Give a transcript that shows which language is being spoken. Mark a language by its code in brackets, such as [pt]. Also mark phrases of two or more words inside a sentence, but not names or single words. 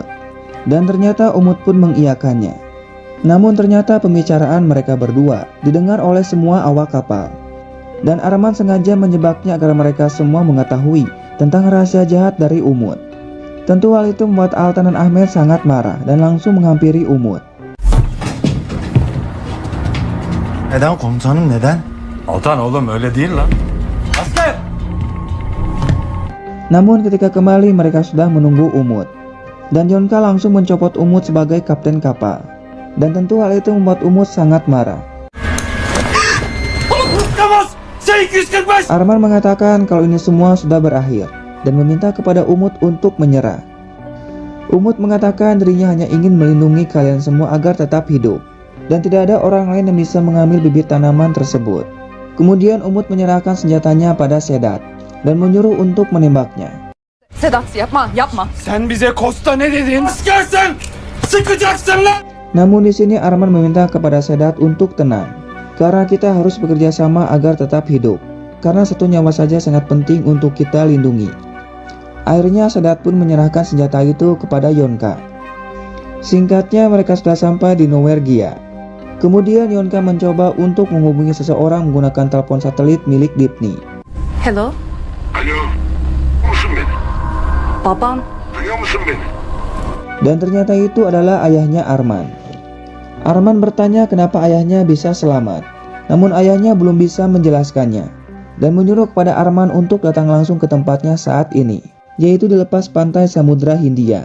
[id] Dan ternyata Umut pun mengiyakannya. Namun ternyata pembicaraan mereka berdua didengar oleh semua awak kapal. Dan Arman sengaja menjebaknya agar mereka semua mengetahui tentang rahasia jahat dari Umut. Tentu hal itu membuat Altan dan Ahmed sangat marah dan langsung menghampiri Umut. [tr] Neden komutanım, neden? Altan oğlum öyle değil lan. Asker! [id] Namun ketika kembali mereka sudah menunggu Umut. Dan Yonka langsung mencopot Umut sebagai kapten kapal. Dan tentu hal itu membuat Umut sangat marah. Arman mengatakan kalau ini semua sudah berakhir dan meminta kepada Umut untuk menyerah. Umut mengatakan dirinya hanya ingin melindungi kalian semua agar tetap hidup, dan tidak ada orang lain yang bisa mengambil bibit tanaman tersebut. Kemudian Umut menyerahkan senjatanya pada Sedat dan menyuruh untuk menembaknya. [tr] Sedat yapma yapma. Sen bize Costa ne dedin? Askersin! Sıkacaksın lan! [id] Namun di sini Arman meminta kepada Sedat untuk tenang, karena kita harus bekerja sama agar tetap hidup, karena satu nyawa saja sangat penting untuk kita lindungi. Akhirnya Sedat pun menyerahkan senjata itu kepada Yonka. Singkatnya mereka sudah sampai di Norwegia. Kemudian Yonka mencoba untuk menghubungi seseorang menggunakan telepon satelit milik Dipni. [tr] Hello. Alo, musun beni? Babam. Duyuyor musun beni? [id] Dan ternyata itu adalah ayahnya Arman. Arman bertanya kenapa ayahnya bisa selamat, namun ayahnya belum bisa menjelaskannya, dan menyuruh kepada Arman untuk datang langsung ke tempatnya saat ini, yaitu di lepas pantai Samudra Hindia.